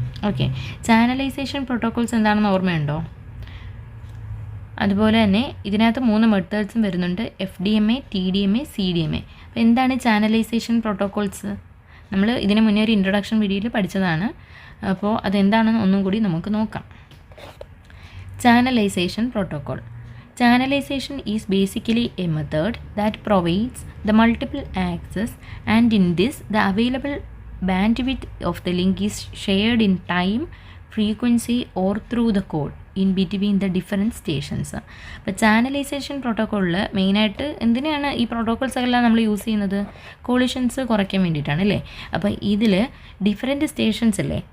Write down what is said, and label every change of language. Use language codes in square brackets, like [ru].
[ml] Okay, channelisation protocols എന്താണെന്ന് ഓർമ്മയുണ്ടോ? അതുപോലെ തന്നെ ഇതിനകത്ത് 3 മെത്തേഡ്സും വരുന്നുണ്ട്: Fdma, Tdma, CDMA. അപ്പോൾ എന്താണ് ചാനലൈസേഷൻ പ്രോട്ടോക്കോൾസ്? നമ്മൾ ഇതിന് മുന്നേ ഒരു ഇൻട്രൊഡക്ഷൻ വീഡിയോയിൽ പഠിച്ചതാണ്. അപ്പോൾ അതെന്താണെന്ന് ഒന്നും കൂടി നമുക്ക് നോക്കാം. Channelisation protocol. [en] Channelization is basically a method that provides the multiple access, and in this the available bandwidth of the link is shared in time, frequency or through the code in between the different stations. [ml] അപ്പോൾ channelisation പ്രോട്ടോക്കോളിൽ മെയിനായിട്ട് എന്തിനാണ് ഈ protocols എല്ലാം നമ്മൾ use ചെയ്യുന്നത്? കോളിഷൻസ് കുറയ്ക്കാൻ വേണ്ടിയിട്ടാണ് അല്ലേ. അപ്പോൾ ഇതിൽ ഡിഫറെൻറ്റ് സ്റ്റേഷൻസ് അല്ലേ.